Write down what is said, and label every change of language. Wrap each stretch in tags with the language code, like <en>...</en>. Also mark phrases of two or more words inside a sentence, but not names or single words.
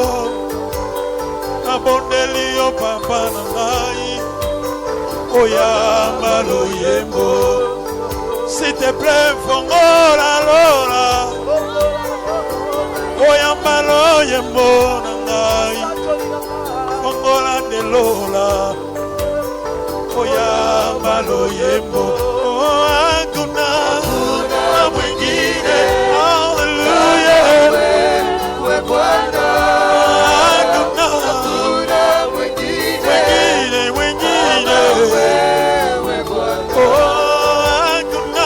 <ln>nabondeli yo papa na ngai oyamba loyembo</ln> <fr>s'il te plaît</fr> <ln>fongola lola oyamba loyembo na ngai fongola de lola oyamba loyembo</ln> <sw>hakuna mwingine haleluya wewe Bwana. hakuna Hakuna mwingine mwingine wewe Bwana. oh hakuna</sw>